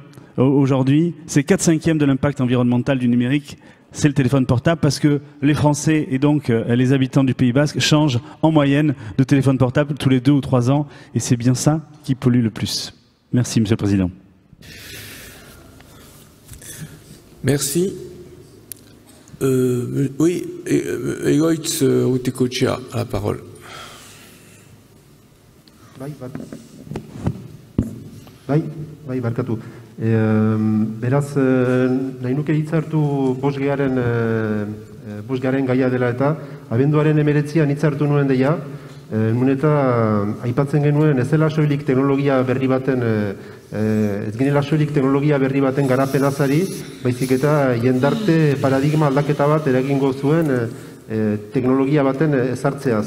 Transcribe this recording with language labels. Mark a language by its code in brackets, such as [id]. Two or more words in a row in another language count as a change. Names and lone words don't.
[fr] Aujourd'hui, c'est 4/5 de l'impact environnemental du numérique, c'est le téléphone portable, parce que les Français et donc les habitants du Pays Basque changent en moyenne de téléphone portable tous les 2 ou 3 ans, et c'est bien ça qui pollue le plus. Merci, Monsieur le Président. Merci. Oui, Egoitz Utekoetxea a la parole. [eu] Bai, barkatu. Beraz, nahi nuke hitza hartu bosgaren gaia dela eta abenduaren 19an hitza hartu nuen deia, nun eta aipatzen genuen ez dela soilik teknologia berri baten, ez ginela soilik teknologia berri baten garapenazari, baizik eta jendarte paradigma aldaketa bat eragingo zuen teknologia baten ezartzeaz.